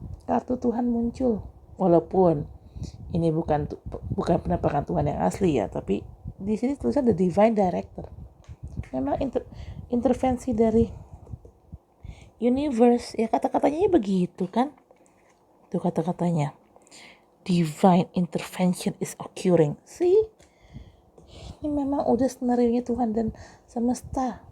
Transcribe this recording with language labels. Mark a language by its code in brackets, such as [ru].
[id] Kartu Tuhan muncul, walaupun ini bukan penampakan Tuhan yang asli ya, tapi di sini tulisan [en] the divine director. [id] Memang intervensi dari universe, ya kata-katanya begitu kan? Itu kata-katanya. [en] Divine intervention is occurring. See? [id] Ini memang udah skenario-nya Tuhan dan semesta.